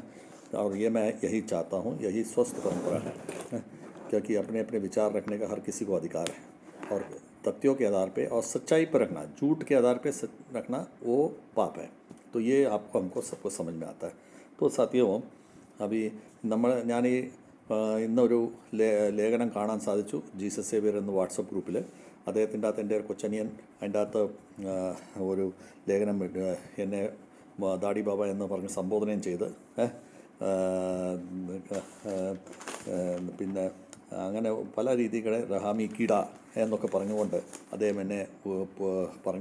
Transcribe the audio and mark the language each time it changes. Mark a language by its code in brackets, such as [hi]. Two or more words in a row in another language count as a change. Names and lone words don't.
[hi] और ये मैं यही चाहता हूँ, यही स्वस्थ परंपरा है, क्योंकि अपने अपने विचार रखने का हर किसी को अधिकार है. और तथ्यों के आधार पे और सच्चाई पर रखना, झूठ के आधार पे रखना वो पाप है. तो ये हमको सबको समझ में आता है. तो साथियों, अभी [ml] ഞാൻ ഇന്നൊരു ലേഖനം കാണാൻ സാധിച്ചു ജീസസ് സേവിയർ എന്ന വാട്സപ്പ് ഗ്രൂപ്പിൽ. അദ്ദേഹത്തിൻ്റെ അകത്ത് എൻ്റെ കൊച്ചനിയൻ അതിൻ്റെ അകത്ത് ഒരു ലേഖനം എന്നെ ദാടി ബാബ എന്ന് പറഞ്ഞ് സംബോധനയും ചെയ്ത് പിന്നെ അങ്ങനെ പല രീതികളെ റഹാമി കീട എന്നൊക്കെ പറഞ്ഞുകൊണ്ട് അദ്ദേഹം എന്നെ പറഞ്ഞു.